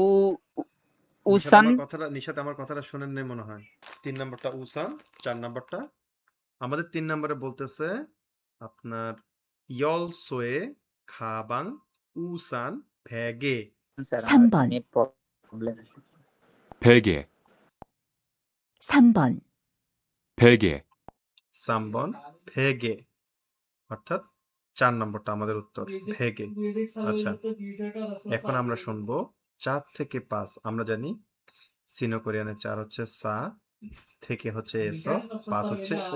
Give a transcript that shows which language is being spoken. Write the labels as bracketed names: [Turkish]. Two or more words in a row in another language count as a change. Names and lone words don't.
[Bangla] নিশাত [Korean] উসান [Bangla] আমার কথাটা শোনেন নাই মনে হয়। 3 নাম্বারটা উসান, 4 নাম্বারটা আমাদের 3 নাম্বারে বলতেছে আপনার [Korean] 열쇠 가방 우산 베개. [Bangla] স্যার [Korean] 3번. [Bangla] নেট প্রবলেম। [Korean] 베개, 3번. 베개, 3번 베개, [Bangla] অর্থাৎ 4 নম্বরটা আমাদের উত্তর, ভেগে। আচ্ছা, এখন আমরা শুনবো 4 থেকে 5। আমরা জানি সিনো কোরিয়ানে 4 হচ্ছে সা, থেকে হচ্ছে এসো, 5 হচ্ছে ও।